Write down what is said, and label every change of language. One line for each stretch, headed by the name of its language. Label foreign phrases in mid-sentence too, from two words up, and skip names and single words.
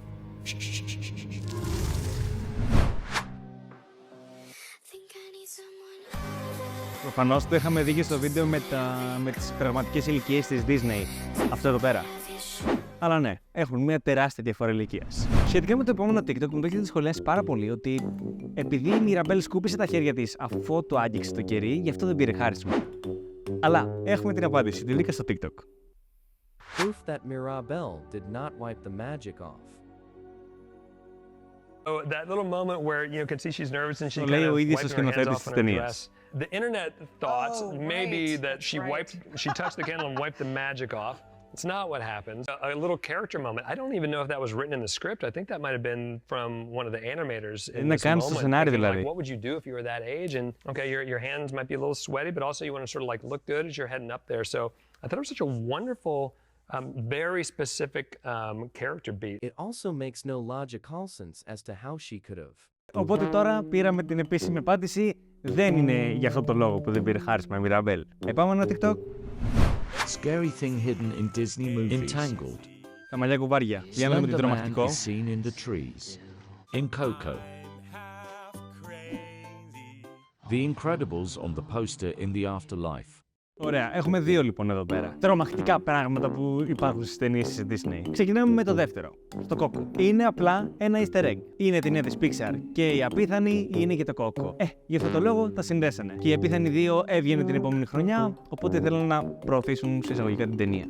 Greek: Προφανώς το είχαμε δει και στο βίντεο με τις πραγματικές ηλικίες της Disney. Αυτό εδώ πέρα. Αλλά ναι, έχουν μια τεράστια διαφορά ηλικίας. Σχετικά με το επόμενο TikTok, μου το έχετε σχολιάσει πάρα πολύ ότι επειδή η Mirabelle σκούπισε τα χέρια της αφού το άγγιξε το κερί, γι' αυτό δεν πήρε χάρισμα. Αλλά έχουμε την απάντηση, τη βρήκα στο TikTok.
English: Proof that Mirabelle did not wipe the magic off. Oh, that little moment where you can see she's nervous and she
Greek: Το
English: kind
Greek: λέει ο
English: of
Greek: ίδιος ο
English: wiping her hands
Greek: σκηνοθέτης
English: off
Greek: της
English: on her
Greek: ταινίας.
English: dress. The internet thought maybe that she touched the candle and wiped the magic off. It's not what happens. A little character moment. I don't even know if that was written in the script. I think that might have been from one of the animators in this moment. Thinking, like, what would you do if you were that age? And okay, your hands might be a little sweaty, but also you want to sort of like look good as you're heading up there. So I thought it was such a wonderful, very specific character beat. It also makes no logical sense as to how she could have.
Greek: Οπότε τώρα πήραμε την επίσημη απάντηση. Δεν είναι για αυτό το λόγο που δεν πήρε χάρισμα η Μιραμπέλ. Επόμενο TikTok.
English: Scary thing hidden in Disney movies. Entangled.
Greek: Τα μαλλιά κουβάρια. Για να δούμε την τρομακτικό.
English: Seen in the trees. In Coco. The Incredibles on the poster in the afterlife.
Greek: Ωραία, έχουμε δύο λοιπόν εδώ πέρα. Τρομακτικά πράγματα που υπάρχουν στις ταινίες της Disney. Ξεκινάμε με το δεύτερο, το κόκκο. Είναι απλά ένα
English: easter egg.
Greek: Είναι ταινία της Pixar και η απίθανη είναι και το κόκκο. Γι' αυτό το λόγο τα συνδέσανε. Και η απίθανη 2 έβγαινε την επόμενη χρονιά, οπότε θέλουν να προωθήσουν σε εισαγωγικά την ταινία.